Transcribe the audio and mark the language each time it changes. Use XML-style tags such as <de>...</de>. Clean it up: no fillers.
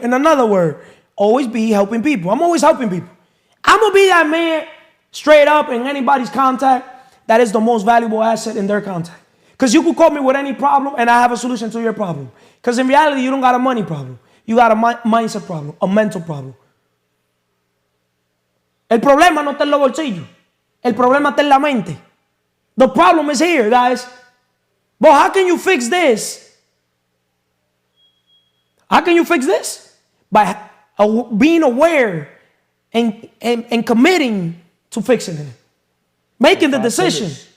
<en>In another word, always be helping people. I'm always helping people. I'm going to be that man straight up in anybody's contact that is the most valuable asset in their contact. Because you could call me with any problem and I have a solution to your problem. Because in reality, you don't got a money problem. You got a mindset problem, a mental problem.</en> <es>El problema no está en los bolsillos. El problema está en la mente.</es> <en>The problem is here, guys. But how can you fix this? How can you fix this? By being aware and committing to fixing it. Making the decision.</en>